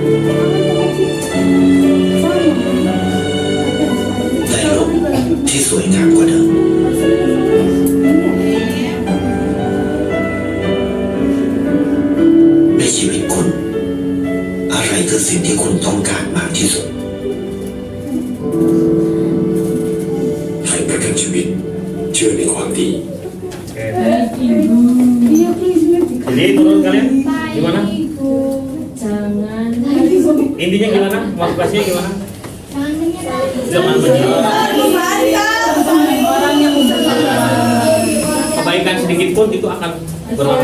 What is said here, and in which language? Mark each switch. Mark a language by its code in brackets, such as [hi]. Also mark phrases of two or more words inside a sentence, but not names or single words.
[th] ในโลกที่สวยงามกว่าเดิมในชีวิตคุณอะไรคือสิ่งที่คุณต้องการมากที่สุดให้ประกันชีวิตเชื่อในความดี [id] Oke. Jadi menurut kalian gimana? Jangan. Intinya gimana? Motivasinya gimana? Jangan menjual. Orang yang Kebaikan sedikit pun itu akan bermanfaat ya.